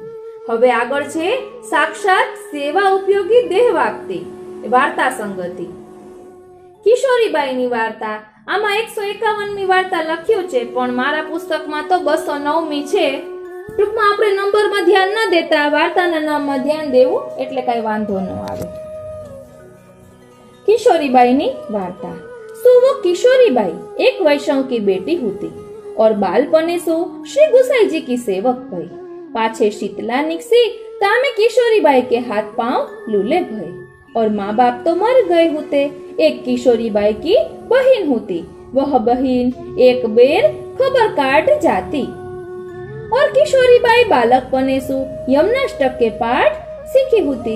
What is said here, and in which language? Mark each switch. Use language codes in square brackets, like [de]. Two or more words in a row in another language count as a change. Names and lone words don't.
[gu] હવે આગળ છે સાક્ષાત સેવા ઉપયોગી દેહ વાપ્તિ વાર્તા સંગતિ. કિશોરીબાઈની વાર્તા. આમાં 151મી વાર્તા લખ્યું છે, પણ મારા પુસ્તકમાં તો 209મી છે. ટૂંકમાં આપણે નંબરમાં ધ્યાન ન દેતા વાર્તાના નામમાં ધ્યાન દેવું એટલે કઈ વાંધો ન આવે. [bra] किशोरीबाई वार्ता. सो वो किशोरीबाई एक वैष्णव की बेटी होती और बालपने सो श्री गुसाई जी की सेवक भई. पाछे शीतला निकसी तामे किशोरीबाई के हाथ पांव लूले भय और माँ बाप तो मर गए होते. एक किशोरीबाई की बहन होती, वह बहन एक बेर खबर काट जाती और किशोरीबाई बालकपने सो यमुनाष्टक के पाठ सीखी होती.